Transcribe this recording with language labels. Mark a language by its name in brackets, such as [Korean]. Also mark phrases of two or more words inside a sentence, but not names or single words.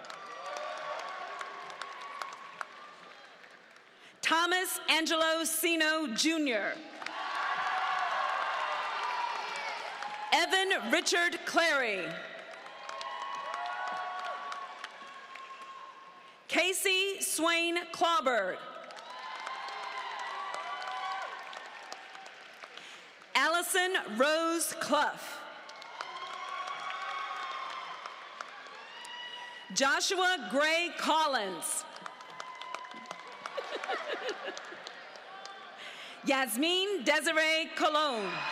[English] Thomas Angelo Sino Jr. Evan Richard Clary. Casey Swain Clawberg. Allison Rose Clough. Joshua Gray Collins. Yasmin Desiree Colon.